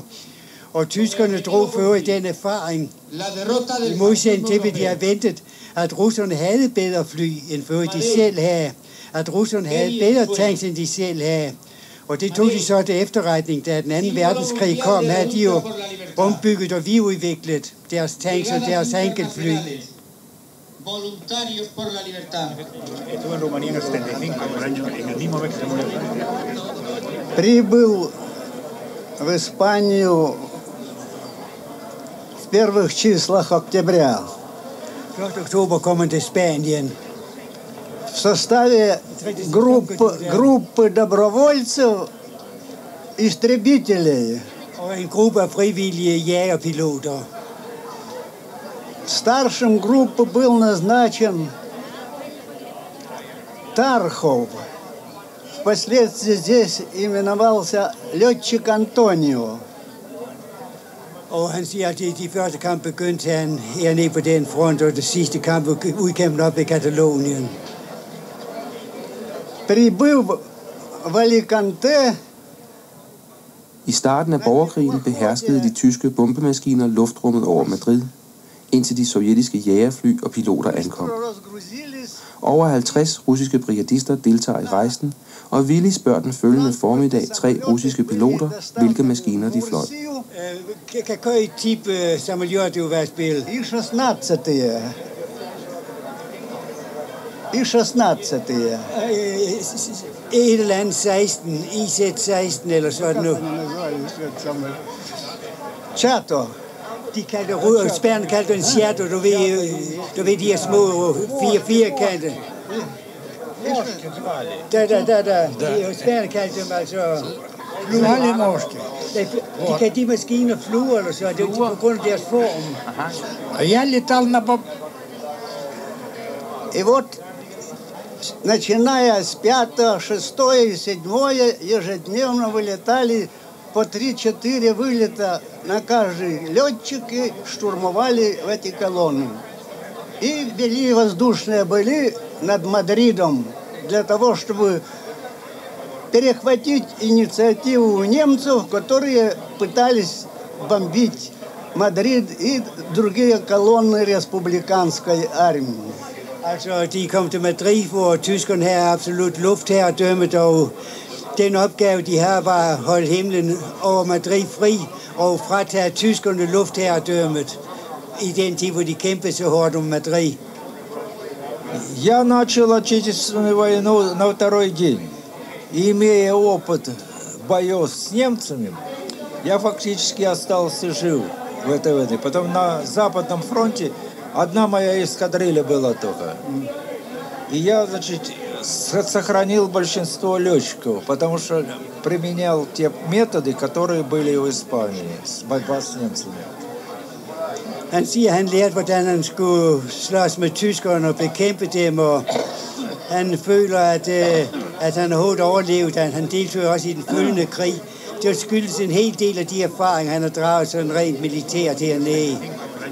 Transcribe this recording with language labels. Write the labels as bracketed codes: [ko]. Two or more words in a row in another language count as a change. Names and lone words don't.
[da] Og tyskerne drog for i den erfaring. I modsætning til, hvad de havde ventet, at russerne havde bedre fly, end for de selv havde. At russerne havde bedre tanks, end de selv havde. Og det tog de så til efterretning, da den anden verdenskrig kom, havde de jo ombygget og videreudviklet deres tanks og deres enkeltfly. [ru] Прибыл в Испанию в первых числах октября. [da] 1. oktober kom han til Spanien. [ru] В составе группы добровольцев, истребителей. [da] Og en gruppe af frivillige jægerpiloter. [ru] Старшим группы был назначен Тархов. Впоследствии здесь именовался летчик Антонио. [da] Og han siger, at de første kamp begyndte han hernede på den front, og det sidste kamp udkæmpet op i Katalonien. [ru] Прибыв в Аликанте. [da] I starten af borgerkrigen beherskede de tyske bombemaskiner luftrummet over Madrid, indtil de sovjetiske jagerfly og piloter ankom. Over 50 russiske brigadister deltager i rejsen, og Willy spørger den følgende formiddag 3 russiske piloter, hvilke maskiner de fløj. [ru] Какой тип самолета у вас был? И-16. И-16. [da] Et eller andet 16, IZ-16 eller sådan noget. Chato. De kaldte Spærne kaldte en Chato, du ved de her små firkante. Spærne kaldte dem altså fluer. De maskiner fluer eller så, det er på grund af deres form. [ru] Я летал И вот, начиная с 5, 6 и 7 ежедневно вылетали по 3-4 вылета на каждый летчик и штурмовали в эти колонны. И вели воздушные бои над Мадридом для того, чтобы перехватить инициативу у немцев, которые pытались бомбить Мадрид и другие колонны республиканской армии. [da] Altså, de kom til Madrid, hvor tyskerne havde absolut luftherredømmet, og den opgave, de havde, var at holde himlen over Madrid fri og fratage tyskerne luftherredømmet i den tid, hvor de kæmpede så hårdt om Madrid. [ru] Я начал Отечественную войну на второй день. И, имея опыт боев с немцами, я фактически остался жив в этой войне. Потом на Западном фронте одна моя эскадрилья была только. И я, значит, сохранил большинство летчиков, потому что применял те методы, которые были в Испании, борьба с немцами. [da] Han siger, at han lærte, hvordan han skulle slås med tyskerne og bekæmpe dem, og han føler, at han har hårdt overlevet, at han deltog også i den følgende krig. Det skyldes en hel del af de erfaringer, han har draget sådan rent militært hernede.